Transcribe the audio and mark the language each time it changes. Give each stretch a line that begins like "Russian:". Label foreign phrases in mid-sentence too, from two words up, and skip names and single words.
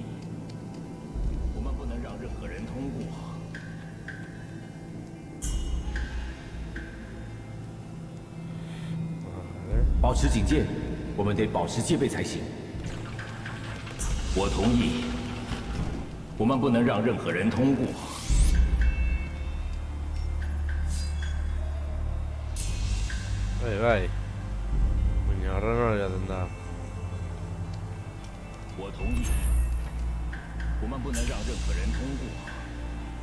Chinese: 我们不能让任何人通过。保持警戒，我们得保持戒备才行。我同意。我们不能让任何人通过。
Spanish: Vai. Ahora no le atendrá.
Chinese: 我同意。我们不能让任何人通过。